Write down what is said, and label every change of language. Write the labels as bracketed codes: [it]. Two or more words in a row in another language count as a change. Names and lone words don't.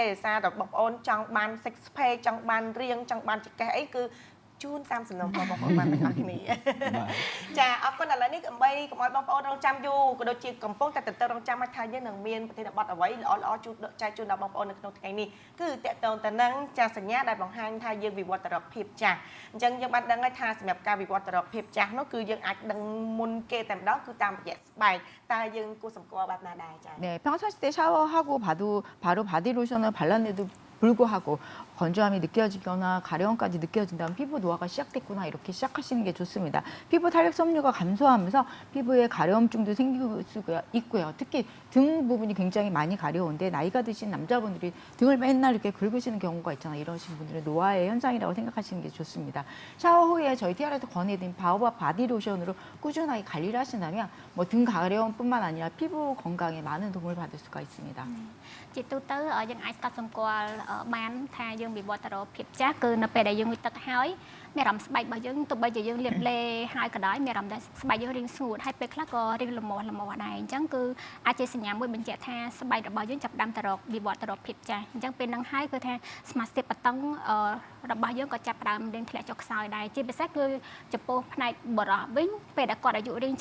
[km] សារតែបងប្អូនចង់បាន [en] six pack [km] ចង់បានរាងចង់បានចង្កេះអីគឺជូនតាមសំណុំបងប្អូនបានទាំងអស់គ្នាចាអរគុណឥឡូវនេះដើម្បីកុំឲ្យបងប្អូនរងចាំយូរក៏ដូចជាកំពុងតែរងចាំឲ្យថាយើងនឹងមានប្រធានបទអ្វីល្អជូនចែកជូនដល់បងប្អូននៅក្នុងថ្ងៃនេះគឺតកតងទៅនឹងចាសញ្ញាដែលបង្ហាញថាយើងវិវត្តទៅរកភាពចាស់អញ្ចឹងយើងបានដឹងហើយថាសម្រាប់ការវិវត្តទៅរកភាពចាស់នោះគឺយើងអាចដឹងមុនគេតែម្ដងគឺតាមរយៈស្បែកតើយើងគួរសម្គាល់បែបណាដែរចា៎ [ko] 네 평상시 때 샤워하고 바로 바디 로션을 발라내도 불구하고 건조함이 느껴지거나 가려움까지 느껴진다면 피부 노화가 시작됐구나 이렇게 시작하시는 게 좋습니다. 피부 탄력 섬유가 감소하면서 피부에 가려움증도 생길 수가 있고요. 특히 등 부분이 굉장히 많이 가려운데 나이가 드신 남자분들이 등을 맨날 이렇게 긁으시는 경우가 있잖아요. 이러신 분들은 노화의 현상이라고 생각하시는 게 좋습니다. 샤워 후에 저희 TR에서 권해드린 바오바 바디로션으로 꾸준하게 관리를 하신다면 뭐 등 가려움뿐만 아니라 피부 건강에 많은 도움을 받을 수가 있습니다. [km] ជាទូទៅយើងអាចស្ដាប់សម្គាល់បានថាយើងវិវត្តទៅរកភាពចាស់គឺនៅពេលដែលយើងងូតទឹកហើយមានអារម្មណ៍ស្បែករបស់យើងទោះបីជាយើងលាបឡេហើយក៏ដោយមានអារម្មណ៍ថាស្បែកយើងរាងស្ងួតហើយពេលខ្លះក៏រាងល្មមដែរអញ្ចឹងគឺអាចជាសញ្ញាមួយបញ្ជាក់ថា ស្បែករបស់យើងចាប់ផ្ដើមទៅរកវិវត្តទៅរកភាពចាស់អញ្ចឹងពេលហ្នឹងហើយគឺថាសមាសភាពបតឹងរបស់យើងក៏ចាប់ផ្ដើមរាងធ្លាក់ចុះខ្សោយដែរជាពិសេសគឺចំពោះផ្នែកបរោះវិញពេលដែលគាត់អាយុរៀង